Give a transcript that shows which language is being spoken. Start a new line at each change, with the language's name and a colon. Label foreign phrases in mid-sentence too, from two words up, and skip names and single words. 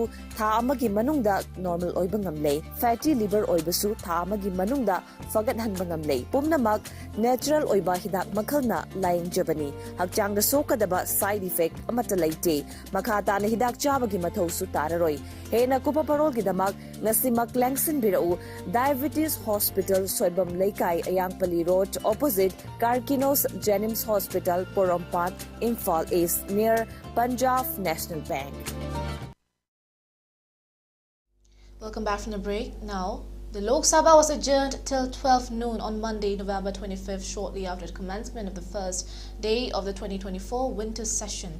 Manipuri: tha magi manungda normal oi bangamle
English: fatty liver
Manipuri: oi basu tha magi manungda fagat han bangamle pumnamak natural oi ba hidak makhalna laing jabani hakchang da sokadaba
English: side effect
Manipuri: amata laite makhata na hidak chabagi mathau su tararoi hena kupa parol gi damak ngasimak langsin birau diabetes hospital soibam leikai ayangpali road opposite Karkinos Jenims Hospital Porompat Imphal East near Punjab National Bank.
English: Welcome back from the break. Now, the Lok Sabha was adjourned till 12 noon on Monday, November 25th, shortly after the commencement of the first day of the 2024 winter session.